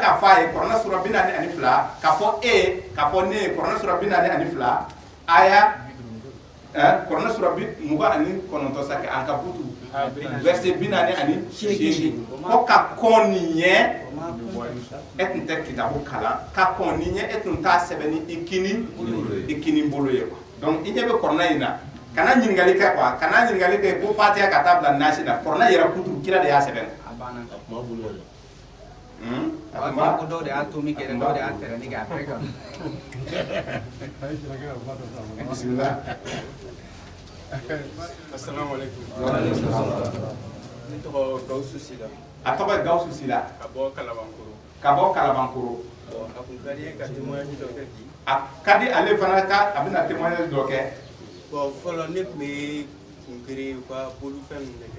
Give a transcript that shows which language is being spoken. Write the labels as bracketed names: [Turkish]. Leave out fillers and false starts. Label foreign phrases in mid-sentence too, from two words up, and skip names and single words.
[Bambara] k'a fɔ a ye kɔrɔna sura 42 k'a fɔ k'a fɔ ne ye kɔrɔna sura 42 aya kɔrɔna sura 29 sa kɛ an ka butu verset 48 ko ka kɔn nin ɲɛ e tun tɛ kitabu kalan ka kɔn nin ɲɛ e tun t'a sɛbɛn ni i kini bolo ye donc i ɲɛ bɛ kɔrɔna in na kana ɲininkali kɛ quoi kana ɲininkali kɛ ko fatiha ka taa bila nasi la kɔrɔna yɛrɛ kutu kira de y'a sɛbɛn a banna a b'a fɔ ko dɔw de y'a to min kɛ dɔw de y'a tɛrɛni kɛ a bɛɛ kan bismillah [Arabic] السلام عليكم. [Bambara] Ne tɔgɔ Gawusu Sila. a tɔgɔ ye Gawusu Sila Ka bɔ Kalabankoro. A kun ka di ye ka témoignage dɔ kɛ bi. a ka di ale fana ka a bɛna témoignage dɔ kɛ Bon fɔlɔ ne tun bɛ kunkere u ka bolifɛn ninnu de kɛ.